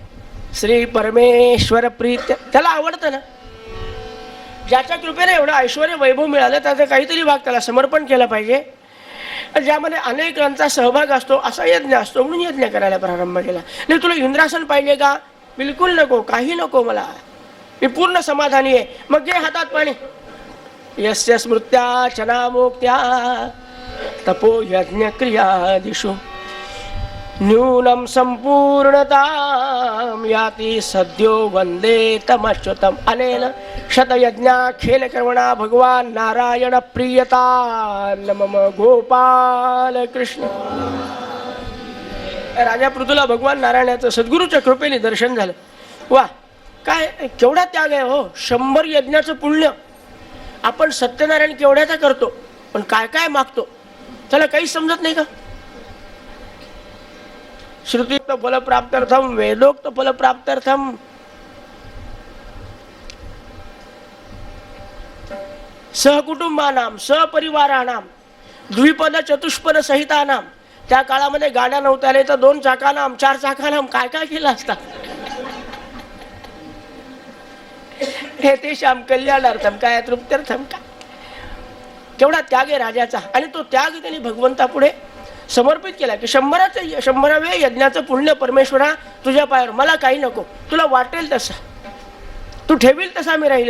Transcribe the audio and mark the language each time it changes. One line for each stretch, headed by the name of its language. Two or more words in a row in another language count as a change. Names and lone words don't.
Marathi: श्री परमेश्वर प्रीत त्याला आवडतं ना, ज्याच्या कृपेने एवढं ऐश्वर वैभव मिळालं त्याचा काहीतरी भाग त्याला समर्पण केला पाहिजे. ज्यामध्ये अनेकांचा सहभाग असतो असा यज्ञ असतो, म्हणून यज्ञ करायला प्रारंभ केला. नाही तुला इंद्रासन पाहिजे का? बिलकुल नको, काही नको, मला मी पूर्ण समाधानी आहे. मग घे हातात पाणी.
Sanskrit: यस्य स्मृत्या चनामोक्त्या तपो यज्ञ क्रियादिषु न्यूनम संपूर्णतां याति सद्यो वंदे तमच्युतम अनेन शतयज्ञाख्येन कर्मणा भगवान नारायण प्रियता मम गोपाल कृष्ण.
Marathi: राजा पृथूला भगवान नारायणाचं सद्गुरूच्या कृपेने दर्शन झालं. वा, काय केवढा त्याग आहे हो. 100 यज्ञाचं पुण्य आपण सत्यनारायण केवढ्याचा करतो, पण काय काय मागतो त्याला काहीच समजत नाही का?
Sanskrit: श्रुतियुक्त फलप्राप्त्यर्थम वेदोक्त फलप्राप्त्यर्थम सहकुटुंबानाम सहपरिवारानाम द्विपद चतुष्पद सहितानाम.
Marathi: त्या काळामध्ये गाड्या नव्हत्या रे, तर 2 चाकानाम 4 चाकानाम काय काय केलं असता. हे ते श्याम कल्याणार्थम काय तृप्त्यर्थम काय. केवढा त्याग आहे राजाचा. आणि तो त्याग त्यांनी भगवंतापुढे समर्पित केला की 100व्या यज्ञाचं पुण्य परमेश्वरा तुझ्या पायावर, मला काही नको, तुला वाटेल तसा, तू ठेवील तसा मी राहील.